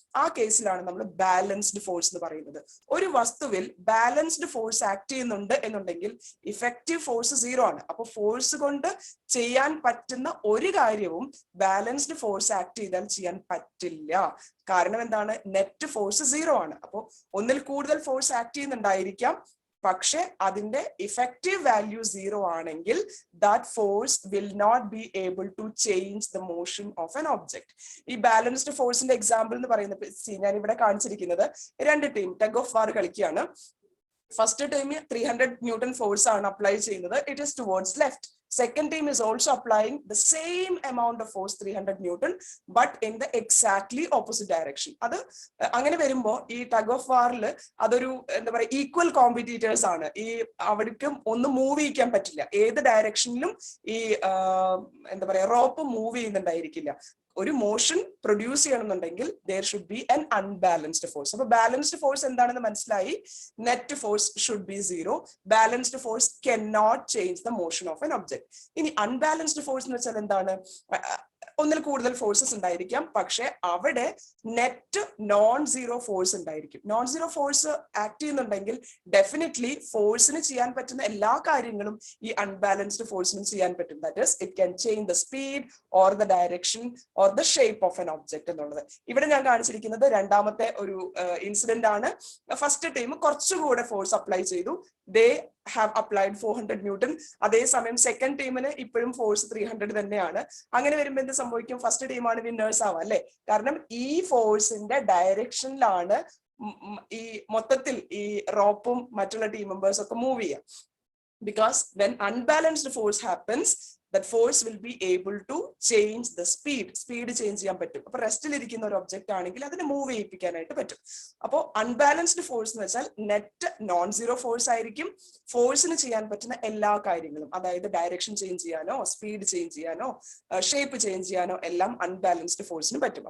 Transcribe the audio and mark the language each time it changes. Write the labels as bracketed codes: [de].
[ml] ആ കേസിലാണ് നമ്മൾ ബാലൻസ്ഡ് ഫോഴ്സ് എന്ന് പറയുന്നത്. ഒരു വസ്തുവിൽ ബാലൻസ്ഡ് ഫോഴ്സ് ആക്ട് ചെയ്യുന്നുണ്ട് എന്നുണ്ടെങ്കിൽ ഇഫക്റ്റീവ് ഫോഴ്സ് 0 ആണ്. അപ്പൊ ഫോഴ്സ് കൊണ്ട് ചെയ്യാൻ പറ്റുന്ന ഒരു കാര്യവും ബാലൻസ്ഡ് ഫോഴ്സ് ആക്ട് ചെയ്താൽ ചെയ്യാൻ പറ്റില്ല. കാരണം എന്താണ്? നെറ്റ് ഫോഴ്സ് 0 ആണ്. അപ്പൊ ഒന്നിൽ കൂടുതൽ ഫോഴ്സ് ആക്ട് ചെയ്യുന്നുണ്ടായിരിക്കാം, പക്ഷെ അതിന്റെ ഇഫക്റ്റീവ് വാല്യൂ 0 ആണെങ്കിൽ [en] that force will not be able to change the motion of an object. [ml] ഈ ബാലൻസ്ഡ് ഫോഴ്സിന്റെ എക്സാമ്പിൾ എന്ന് പറയുന്നത് ഞാൻ ഇവിടെ കാണിച്ചിരിക്കുന്നത്, 2 ടീം ടഗ് ഓഫ് വാർ കളിക്കുകയാണ്. ഫസ്റ്റ് ടൈം 300 ന്യൂട്ടൺ ഫോഴ്സ് ആണ് അപ്ലൈ ചെയ്യുന്നത്. [en] It is towards left. second team is also applying the same amount of force 300 Newton but in the exactly opposite direction. [ml] അത് അങ്ങനെ വരുമ്പോൾ ഈ ടഗ് ഓഫ് വാറിൽ അതൊരു എന്താ പറയുക ഈക്വൽ കോമ്പറ്റീറ്റേഴ്സ് ആണ്. ഈ അവർക്ക് ഒന്നും മൂവ് ചെയ്യിക്കാൻ പറ്റില്ല, ഏത് ഡയറക്ഷനിലും ഈ എന്താ പറയാ റോപ്പ് മൂവ് ചെയ്യുന്നുണ്ടായിരിക്കില്ല. ഒരു മോഷൻ പ്രൊഡ്യൂസ് ചെയ്യണമെന്നുണ്ടെങ്കിൽ [en] there should be an unbalanced force. [ml] അപ്പൊ ബാലൻസ്ഡ് ഫോഴ്സ് എന്താണെന്ന് മനസ്സിലായി. [en] Net force should be 0. Balanced force cannot change the motion of an object. [ml] ഇനി അൺബാലൻസ്ഡ് ഫോഴ്സ് എന്ന് വെച്ചാൽ എന്താണ്? ഒന്നിൽ കൂടുതൽ ഫോഴ്സസ് ഉണ്ടായിരിക്കാം, പക്ഷെ അവിടെ നെറ്റ് നോൺ സീറോ ഫോഴ്സ് ഉണ്ടായിരിക്കും. നോൺ സീറോ ഫോഴ്സ് ആക്ട് ചെയ്യുന്നുണ്ടെങ്കിൽ ഡെഫിനറ്റ്ലി ഫോഴ്സിന് ചെയ്യാൻ പറ്റുന്ന എല്ലാ കാര്യങ്ങളും ഈ അൺബാലൻസ്ഡ് ഫോഴ്സിനും ചെയ്യാൻ പറ്റും. [en] that is it can change the speed or the direction or the shape of an object [ml] എന്നുള്ളത്. ഇവിടെ ഞാൻ കാണിച്ചിരിക്കുന്നത് രണ്ടാമത്തെ ഒരു ഇൻസിഡന്റ് ആണ്. ഫസ്റ്റ് ടൈം കുറച്ചുകൂടെ ഫോഴ്സ് അപ്ലൈ ചെയ്തു, [en] They have applied 400 Newton. [ml] അതേസമയം സെക്കൻഡ് ടീമിന് ഇപ്പോഴും ഫോഴ്സ് 300 തന്നെയാണ്. അങ്ങനെ വരുമ്പോൾ എന്ത് സംഭവിക്കും? ഫസ്റ്റ് ടീമാണ് വിന്നേഴ്സ് ആവുക അല്ലെ? കാരണം ഈ ഫോഴ്സിന്റെ ഡയറക്ഷനിലാണ് ഈ മൊത്തത്തിൽ ഈ റോപ്പും മറ്റുള്ള ടീം മെമ്പേഴ്സ് ഒക്കെ മൂവ് ചെയ്യാം. [en] Because when unbalanced force happens, that force will be able to change the speed. [ml] Speed change ചെയ്യാൻ പറ്റും. അപ്പൊ റെസ്റ്റിൽ ഇരിക്കുന്ന ഒരു ഒബ്ജക്റ്റ് ആണെങ്കിൽ അതിനെ മൂവ് ചെയ്യിപ്പിക്കാനായിട്ട് പറ്റും. അപ്പോൾ അൺബാലൻസ്ഡ് ഫോഴ്സ് എന്ന് വെച്ചാൽ നെറ്റ് നോൺ സീറോ ഫോഴ്സ് ആയിരിക്കും. ഫോഴ്സിന് ചെയ്യാൻ പറ്റുന്ന എല്ലാ കാര്യങ്ങളും, അതായത് ഡയറക്ഷൻ ചേഞ്ച് ചെയ്യാനോ സ്പീഡ് ചേഞ്ച് ചെയ്യാനോ ഷേപ്പ് ചേഞ്ച് ചെയ്യാനോ എല്ലാം അൺബാലൻസ്ഡ് ഫോഴ്സിന് പറ്റും.